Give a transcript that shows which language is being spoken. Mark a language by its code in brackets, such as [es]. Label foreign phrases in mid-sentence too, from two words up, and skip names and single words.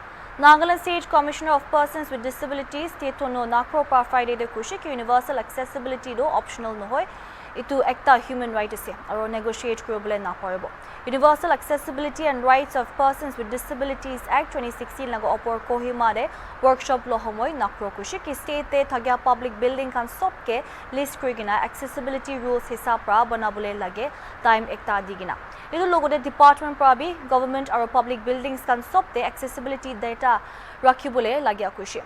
[nag] Nagaland State Commissioner of Persons with Disabilities Tetono Nakhro par Friday de kushik [en] universal accessibility [nag] do optional no hoy itu ekta [en] human right [nag] ase aro negotiate kuribole na paribo. Universal Accessibility and Rights of Persons with Disabilities Act 2016 lago opor Kohima de workshop lo homoy Nakhro kushik state te thagya [en] public building [nag] kan sobke list kurigina [en] accessibility rules [nag] hisab ra banabole lage time ekta digina. Idu logode department prabi government aro [en] public buildings [nag] kan sobte [en] accessibility data [nag] rakhibole lagya kushi.